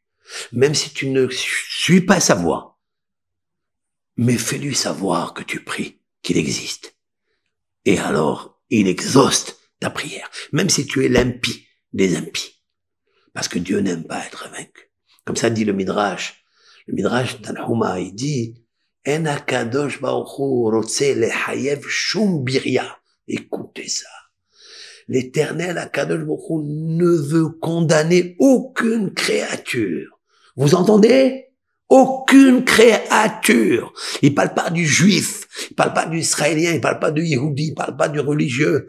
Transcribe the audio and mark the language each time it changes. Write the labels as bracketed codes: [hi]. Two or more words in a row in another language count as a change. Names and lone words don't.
[fr] Même si tu ne suis pas sa voix, mais fais-lui savoir que tu pries, qu'il existe. Et alors, il exauce ta prière, même si tu es l'impie des impies. Parce que Dieu n'aime pas être vaincu. Comme ça dit le Midrash. Le Midrash d'Al-Huma, il dit, [he] אין הקדוש ברוך הוא רוצה לחייב שום בריה. [fr] Écoutez ça. L'Éternel Akadosh Baruch Hu ne veut condamner aucune créature. Vous entendez? Aucune créature. Il parle pas du juif, il parle pas du israélien, il parle pas du yéhoudi, il parle pas du religieux.